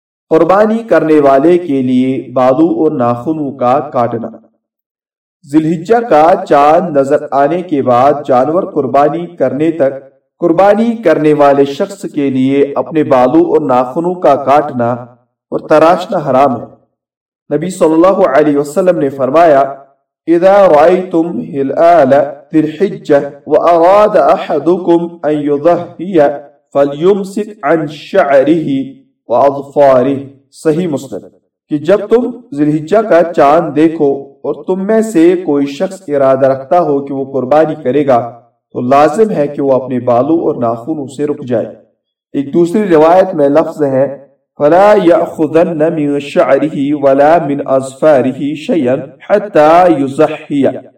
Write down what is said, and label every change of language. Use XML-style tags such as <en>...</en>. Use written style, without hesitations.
<ur>قربانی کرنے والے کے لیے بالوں اور ناخنوں کا کاٹنا، ذلحجہ کا چاند نظر آنے کے بعد جانور قربانی کرنے تک قربانی کرنے والے شخص کے لیے اپنے بالوں اور ناخنوں کا کاٹنا اور تراشنا حرام ہے۔ نبی صلی اللہ علیہ وسلم نے فرمایا،</ur> <ar>اذا رايتم هلال ذي الحجه واراد احدكم ان يضحي فليمسك عن شعره واظفاره.</ar> <ur>صحیح مسلم. کہ جب تم ذلحجہ کا چاند دیکھو اور تم میں سے کوئی شخص ارادہ رکھتا ہو کہ وہ قربانی کرے گا تو لازم ہے کہ وہ اپنے بالوں اور ناخنوں سے رک جائے. ایک دوسری روایت میں لفظ ہے</ur> <ar>فلا یاخذن من شعره ولا من اظفاره شیئا حتى يزحی.</ar>